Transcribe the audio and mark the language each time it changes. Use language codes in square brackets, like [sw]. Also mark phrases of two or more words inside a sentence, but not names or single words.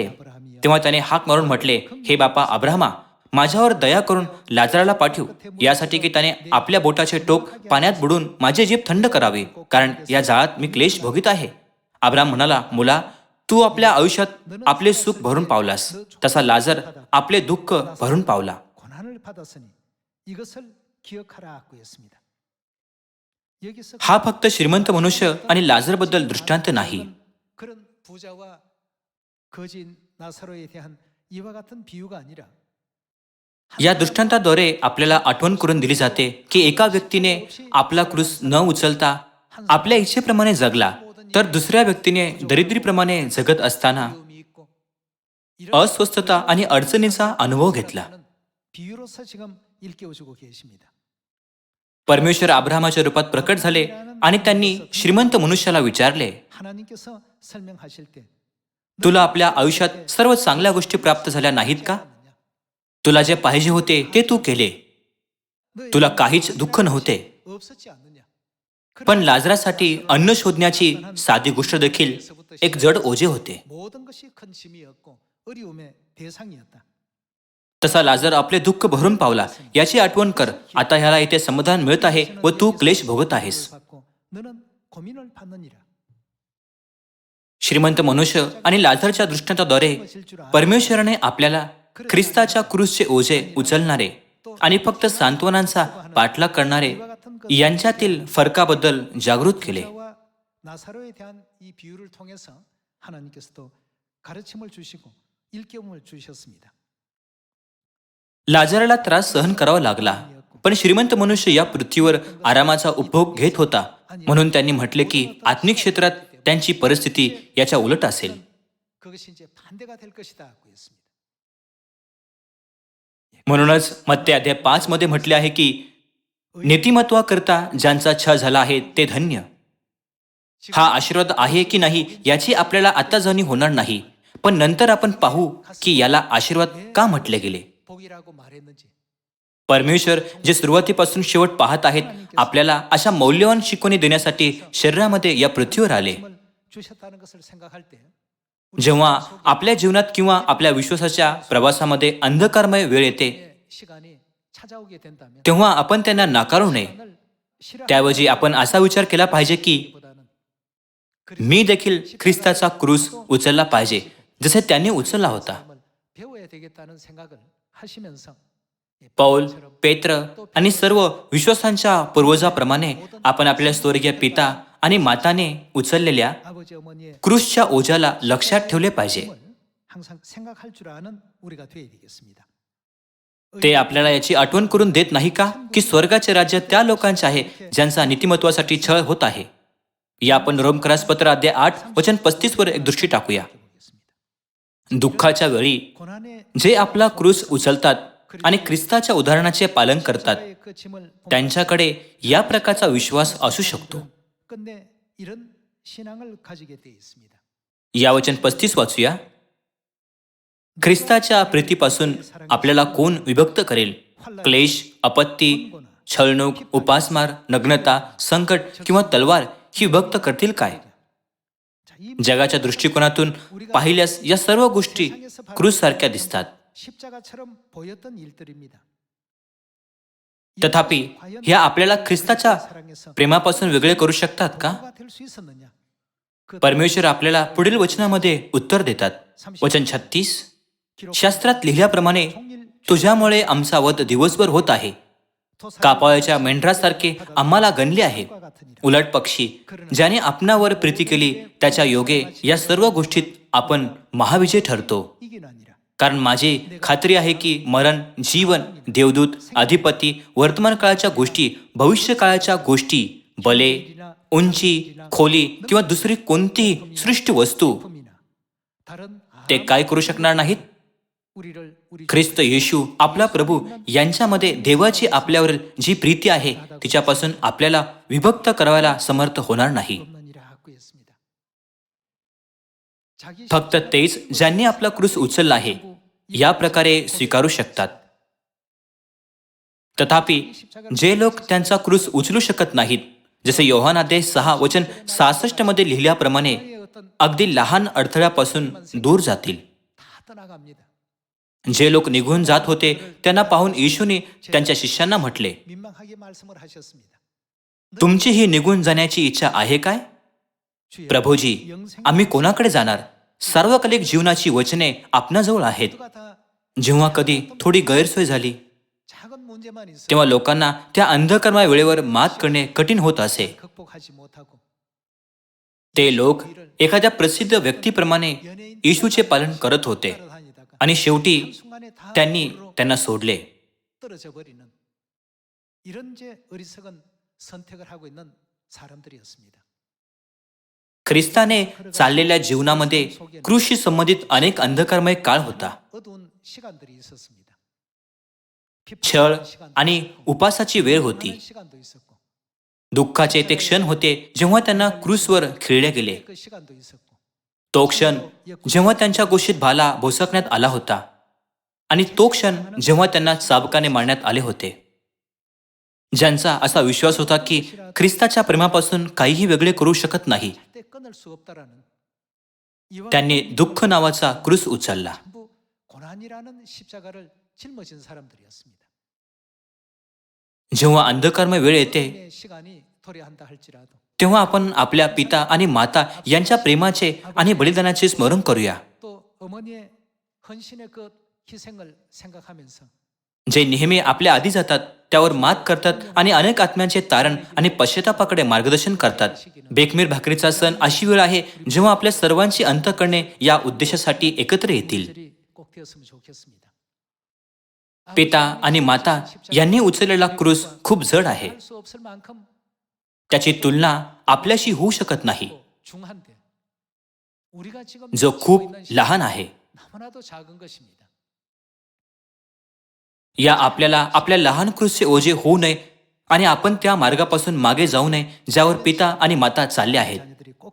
[mr] तेव्हा त्याने हाक मारून म्हटले, हे बापा अब्रामा, माझ्यावर दया करून लाजराला पाठव, यासाठी की त्याने आपल्या बोटाचे टोक पाण्यात बुडून माझे जीभ थंड करावे, कारण या जाळात मी क्लेश भोगीत आहे. अब्राम म्हणाला, मुला, तू आपल्या आयुष्यात आपले सुख भरून पावलास, तसा लाजर आपले दुःख भरून पावला. [ko] 고난을 받았으니 이것을 기억하라고 했습니다. 여기서 [mr] हा फक्त श्रीमंत मनुष्य आणि लाजरबद्दल दृष्टांत नाही. [ko] 그런 부자와 거진 나사로에 대한 이와 같은 비유가 아니라 [mr] या दृष्टांताद्वारे आपल्याला आठवण करून दिली जाते की एका व्यक्तीने आपला क्रूस न उचलता आपल्या इच्छेप्रमाणे जगला, तर दुसऱ्या व्यक्तीने दरिद्रीप्रमाणे जगत असताना [ko] 어려움이 있고 이런 [mr] अस्वस्थता आणि अडचणीचा अनुभव घेतला. [ko] 비유로서 지금 일깨워주고 계십니다. [mr] परमेश्वर अब्रामाच्या रूपात प्रकट झाले आणि त्यांनी श्रीमंत मनुष्याला विचारले, [ko] 하나님께서 설명하실 때 [mr] तुला आपल्या आयुष्यात सर्व चांगल्या गोष्टी प्राप्त झाल्या नाहीत का? तुला जे पाहिजे होते ते तू केले. तुला काहीच दुःख नव्हते. [ko] 없었지 않느냐? [mr] पण लाजरासाठी अन्न शोधण्याची साधी गोष्ट देखील एक जड ओझे होते. [ko] 모든 것이 큰 짐이었고 어려움의 대상이었다. [mr] तसा लाजर आपले दुःख भरून पावला. याची आठवण कर. आता ह्याला इथे समाधान मिळत आहे व तू क्लेश भोगत आहेस. [ko] 받고 너는 고민을 받느니라. [mr] श्रीमंत मनुष्य आणि लाजरच्या दृष्टांताद्वारे परमेश्वराने आपल्याला ख्रिस्ताच्या क्रूसचे ओझे उचलणारे आणि फक्त सांत्वनांचा पाठलाग करणारे यांच्यातील फरकाबद्दल जागृत केले. [ko] 부자와 나사로에 대한 이 비유를 통해서 하나님께서도 가르침을 주시고 일깨움을 주셨습니다. [mr] लाजराला त्रास सहन करावा लागला, पण श्रीमंत मनुष्य या पृथ्वीवर आरामाचा उपभोग घेत होता. म्हणून त्यांनी म्हटले की आत्मिक क्षेत्रात त्यांची परिस्थिती याच्या उलट असेल. [ko] 그것이 이제 반대가 될 것이다고 했습니다. [mr] म्हणूनच मत्ते अध्याय 5 मध्ये म्हटले आहे की नीतिमत्वाकरता ज्यांचा छळ झाला आहे ते धन्य. हा आशीर्वाद आहे की नाही याची आपल्याला आता जाणीव होणार नाही, पण नंतर आपण पाहू की याला आशीर्वाद का म्हटले गेले. [ko] 복이라고 말했는지 [mr] परमेश्वर जे सुरुवातीपासून शेवट पाहत आहेत, आपल्याला अशा मौल्यवान शिकवणी देण्यासाठी शरीरामध्ये या पृथ्वीवर आले. [ko] 말씀을 주셨다는 것을 생각할 때 [mr] जेव्हा आपल्या जीवनात किंवा आपल्या विश्वासाच्या प्रवासामध्ये अंधकारमय वेळ येते, [ko] 시간이 찾아오게 된다면 [mr] तेव्हा आपण त्यांना नाकारू नये. [ko] 시간을 싫어하는 [mr] त्याऐवजी आपण असा विचार केला पाहिजे की [ko] 보다는 [mr] मी देखील ख्रिस्ताचा क्रूस उचलला पाहिजे, जसे त्यांनी उचलला होता. [ko] 삶을 배워야 되겠다는 생각을 하시면서 [mr] पौल, पेत्र आणि सर्व विश्वासांच्या पूर्वजाप्रमाणे आपण आपल्या स्वर्गीय पिता आणि माताने उचललेल्या [ko] 아버지 어머니의 [mr] क्रूसच्या ओझ्याला लक्षात ठेवले पाहिजे. [ko] 을 항상 생각할 줄 아는 우리가 되어야 되겠습니다. [mr] ते आपल्याला याची आठवण करून देत नाही का की स्वर्गाचे राज्य त्या लोकांचे आहे ज्यांचा नीतिमत्वासाठी छळ होत आहे. या आपण रोमकरास पत्र अध्याय 8 वचन 35 वर एक दृष्टी टाकूया. दुःखाच्या वेळी [ko] 고난의 [mr] जे आपला क्रूस उचलतात आणि ख्रिस्ताच्या उदाहरणाचे पालन करतात, [ko] 그 짐을 [mr] त्यांच्याकडे या प्रकारचा विश्वास असू शकतो. [ko] 끝내 이런 신앙을 가지게 되어 있습니다. [mr] या वचन 35 वाचूया. ख्रिस्ताच्या प्रीतीपासून आपल्याला कोण विभक्त करेल? क्लेश, आपत्ती, छळणूक, उपासमार, नग्नता, संकट किंवा तलवार ही विभक्त करतील काय? [ko] 자, 이 [mr] जगाच्या दृष्टिकोनातून पाहिल्यास या सर्व गोष्टी क्रूस सारख्या दिसतात. [ko] 십자가처럼 보였던 일들입니다. [mr] तथापि ह्या आपल्याला ख्रिस्ताच्या [ko] 사랑에서 [mr] प्रेमापासून वेगळे करू शकतात का? [ko] 뭐가 될수 있었느냐? 그 [mr] परमेश्वर आपल्याला पुढील वचनामध्ये उत्तर देतात. वचन 36, शास्त्रात लिहिल्याप्रमाणे तुझ्यामुळे आमचा वध दिवसभर होत आहे. कापाळाच्या मेंढरासारखे आम्हाला गणले आहे. उलट पक्षी ज्याने आपणावर प्रीती केली त्याच्या योगे या सर्व गोष्टीत आपण महाविजय ठरतो. [ko] 이긴 아니라 [mr] कारण माझी खात्री आहे की मरण, जीवन, देवदूत, अधिपती, वर्तमान काळाच्या गोष्टी, भविष्य काळाच्या गोष्टी, बले, उंची, खोली किंवा दुसरी कोणतीही सृष्टी वस्तू [ko] 품이나 다른 [mr] ते काय करू शकणार नाहीत. [ko] 우리를 우리 [mr] ख्रिस्त येशू आपला प्रभू यांच्यामध्ये देवाची आपल्यावर जी प्रीती आहे तिच्यापासून आपल्याला विभक्त करायला समर्थ होणार नाही. [ko] 없는 일을 하고 있습니다. 자기 [mr] फक्त तेच ज्यांनी आपला क्रूस उचलला आहे या प्रकारे स्वीकारू शकतात. तथापि जे लोक त्यांचा क्रूस उचलू शकत नाहीत, जसे योहान अध्याय 6 वचन 66 मध्ये लिहिल्याप्रमाणे अगदी लहान अडथळ्यापासून दूर जातील. [ko] 다 떠나갑니다. [mr] जे लोक निघून जात होते त्यांना पाहून येशूने त्यांच्या शिष्यांना म्हटले, [ko] 민망하게 말씀을 하셨습니다. [mr] तुमची ही निघून जाण्याची इच्छा आहे काय? [ko] 주여, [mr] प्रभूजी, आम्ही कोणाकडे जाणार? सार्वकालिक जीवनाची वचने आपणाजवळ आहेत. [ko] 모두가 다 [mr] जेव्हा कधी थोडी गैरसोय झाली [ko] 작은 문제만 있어 [mr] तेव्हा लोकांना त्या अंधकर्मा वेळेवर मात करणे कठीण होत असे. [ko] 극복하지 못하고 [mr] ते लोक एखाद्या प्रसिद्ध व्यक्तीप्रमाणे येशूचे पालन करत होते [ko] 따라다니다가 [mr] आणि शेवटी [ko] 순간에 다 [mr] त्यांनी [ko] 불로 [mr] त्यांना सोडले. [ko] 떨어져 버리는 이런 제 어리석은 선택을 하고 있는 사람들이었습니다. [mr] ख्रिस्ताने चाललेल्या जीवनामध्ये क्रूसशी संबंधित अनेक अंधकारमय काळ होता. [ko] 어두운 시간들이 있었습니다. [mr] छळ आणि उपासाची वेळ होती. [ko] 시간도 있었고 [mr] दुःखाचे ते क्षण होते जेव्हा त्यांना क्रूसवर खिळले गेले. [ko] 그 시간도 있었고 [mr] तो क्षण जेव्हा त्यांच्या गोष्टीत भाला भोसकण्यात आला होता आणि तो क्षण जेव्हा त्यांना चाबकाने मारण्यात आले होते. ज्यांचा असा विश्वास होता की ख्रिस्ताच्या प्रेमापासून काहीही वेगळे करू शकत नाही, [ko] 절대 끊을 수 없다라는 이와 [mr] त्यांनी दुःख नावाचा क्रूस उचलला. [ko] 전부 고난이라는 십자가를 짊어진 사람들이었습니다. [mr] जेव्हा अंधकारमय वेळ येते [ko] 의 시간이 도래한다 할지라도 [mr] तेव्हा आपण आपल्या पिता आणि माता यांच्या प्रेमाचे आणि बलिदानाचे स्मरण करूया, [ko] 또 어머니의 헌신의 그 희생을 생각하면서 [mr] जे नेहमी आपल्या आधी जातात, त्यावर मात करतात आणि अनेक आत्म्यांचे तारण आणि पश्चातापाकडे मार्गदर्शन करतात. बेखमीर भाकरीचा सण अशी वेळ आहे जेव्हा आपल्या सर्वांची अंतःकरणे या उद्देशासाठी एकत्र येतील. [ko] 절이 꼭 되었으면 좋겠습니다. [mr] पिता आणि माता यांनी उचललेला क्रूस खूप जड आहे. [ko] 할 수 없을 만큼 [mr] त्याची तुलना आपल्याशी होऊ शकत नाही, [ko] 중한데 우리가 지금 [mr] जो [ko] 지고 [mr] खूप [ko] 있는 [mr] लहान आहे. [ko] 너무나도 작은 것입니다. [mr] या आपल्याला आपल्या लहान क्रूसचे ओझे होऊ नये आणि आपण त्या मार्गापासून मागे जाऊ नये ज्यावर पिता आणि माता चालले आहेत.